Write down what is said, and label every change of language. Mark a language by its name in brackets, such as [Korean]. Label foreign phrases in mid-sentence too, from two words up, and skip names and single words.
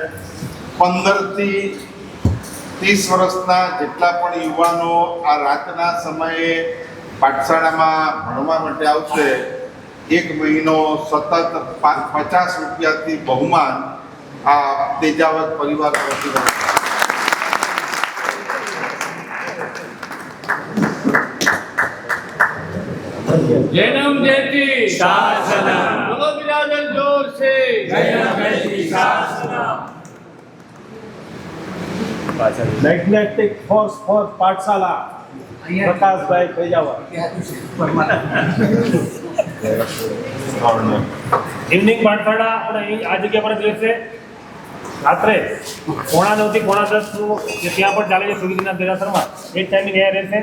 [Gujarati] 15 થી 30 વર્ષના જેટલા પણ યુવાનો આ રાતના સમયે પાઠશાળામાં ભણવા માટે આવશે, 1 મહિનો સતત 50 રૂપિયાથી બહુમાન આ તેજાવત પરિવાર તરફથી મળે છે. [Hindi] जन्म जयती शासनम बोलो बिरादर जोर से जन्म जयती शासनम. [English] magnetic force for પાઠશાલા પ્રકાશભાઈ પેજાવર. [Gujarati] ઇવનિંગ પાઠશાળા આપણે અહીં આ જગ્યા પર જ રહેશે. રાત્રે 9:30 થી 10:30 જે ત્યાં પણ ચાલે છે સુરજીના દેરાસરમાં, એ જ ટાઈમિંગ અહીંયા રહેશે.